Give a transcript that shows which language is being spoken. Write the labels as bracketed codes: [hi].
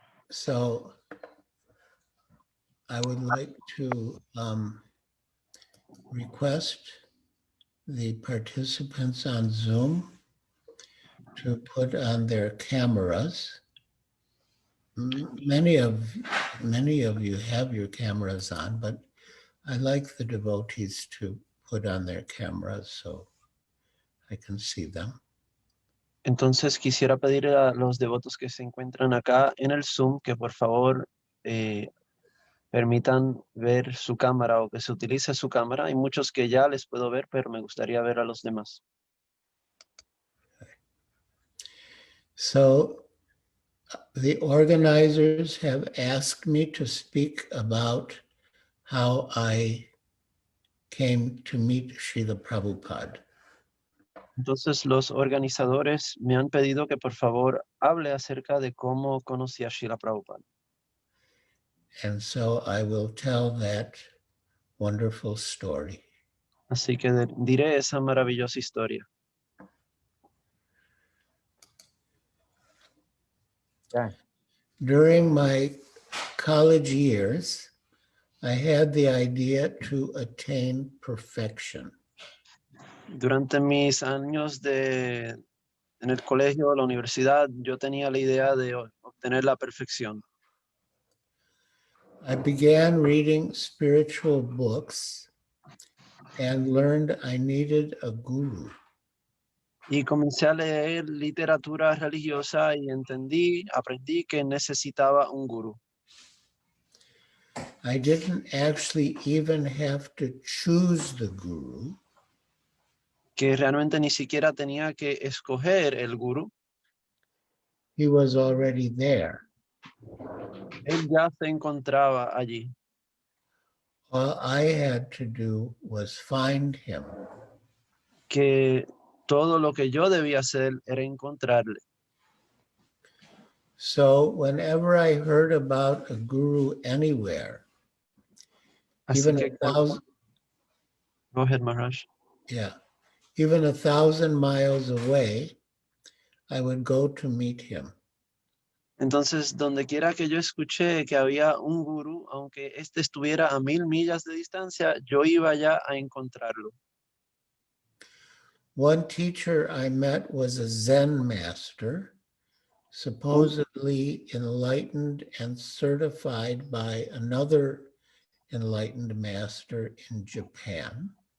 [en] So I would like to request the participants on Zoom to put on their cameras. Many of you have your cameras on, but I like the devotees to put on their cameras so I can see them. [es] Entonces quisiera pedir a los devotos que se encuentran acá en el Zoom que por favor permitan ver su cámara o que se utilice su cámara. Hay muchos que ya les puedo ver, pero me gustaría ver a los demás. [en] So the organizers have asked me to speak about how I came to meet Srila Prabhupada. [es] Entonces los organizadores me han pedido que por favor hable acerca de cómo conocí a Srila Prabhupada. [en] And so I will tell that wonderful story. [es] Así que diré esa maravillosa historia. [en] During my college years, I had the idea to attain perfection. [es] Durante mis años en el colegio o la universidad, yo tenía la idea de obtener la perfección. [en] I began reading spiritual books and learned I needed a guru. [es] Y comencé a leer literatura religiosa y aprendí que necesitaba un gurú. [en] I didn't actually even have to choose the guru. [es] Que realmente ni siquiera tenía que escoger el gurú. [en] He was already there. [es] Él ya se encontraba allí. [en] All I had to do was find him. [es] Que todo lo que yo debía hacer era encontrarle. [en] So whenever I heard about a guru anywhere, [es] Así [en] even [es] que [en] a thousand, go ahead, Maharaj. yeah, even 1,000 miles away, I would go to meet him. [es] Entonces, donde quiera que yo escuché que había un gurú, aunque éste estuviera a 1000 millas de distancia, yo iba ya a encontrarlo. [en] One teacher I met was a Zen master, supposedly enlightened and certified by another enlightened master in Japan.